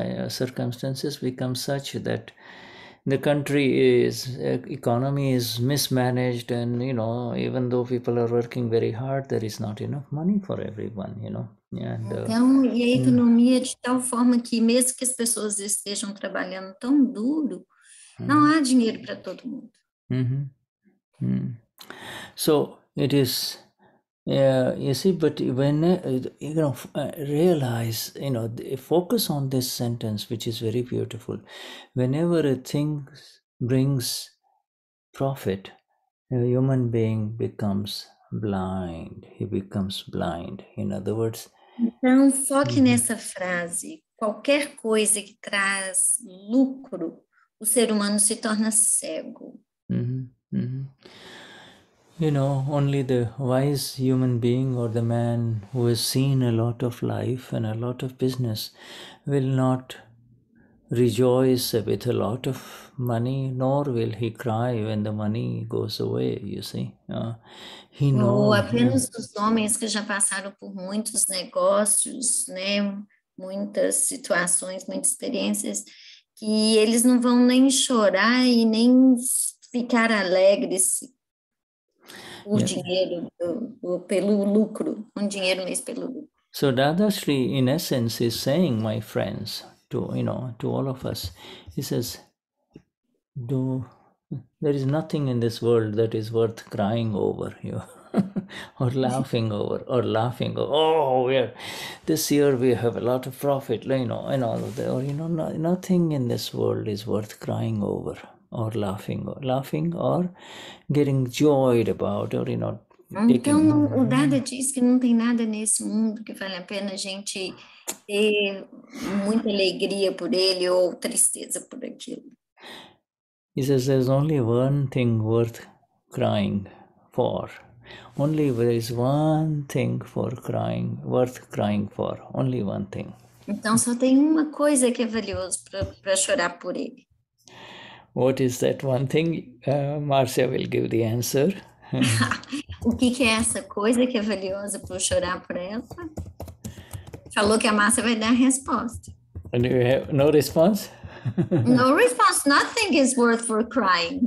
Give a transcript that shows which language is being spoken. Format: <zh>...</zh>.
<en>Circumstances become such that the country is economy is mismanaged, and even though people are working very hard, there is not enough money for everyone.</en> <pt>Então, e a economia de tal forma que mesmo que as pessoas estejam trabalhando tão duro, não há dinheiro para todo mundo.</pt> <en>So it is, you see, but when realize, focus on this sentence, which is very beautiful. Whenever a thing brings profit, a human being becomes blind. He becomes blind. In other words.</en> <pt>Então, foque nessa frase. Qualquer coisa que traz lucro, o ser humano se torna cego.</pt> <en>Only the wise human being or the man who has seen a lot of life and a lot of business will not rejoice with a lot of money, nor will he cry when the money goes away, you see. He knows.</en> <pt>Ou apenas os homens que já passaram por muitos negócios, né, muitas situações, muitas experiências, que eles não vão nem chorar e nem ficar alegres por dinheiro, pelo lucro, dinheiro mesmo pelo lucro.</pt> <en>So Dadashri, in essence, is saying, my friends, to all of us, he says, there is nothing in this world that is worth crying over, or laughing over, Oh, this year we have a lot of profit, and all of that, or nothing in this world is worth crying over, or laughing, or getting joyed about, or</en> <pt>Então, o Dada diz que não tem nada nesse mundo que vale a pena a gente ter muita alegria por ele ou tristeza por aquilo.</pt> <en>He says there's only one thing worth crying for. There is one thing worth crying for. Only one thing.</en> <pt>Então, só tem uma coisa que é valioso para chorar por ele.</pt> <en>What is that one thing? Marcia will give the answer.</en> <pt>O que é essa coisa que é valiosa para eu chorar por ela? Falou que a Márcia vai dar a resposta.</pt> <en>And you have no response? No response. Nothing is worth for crying.</en>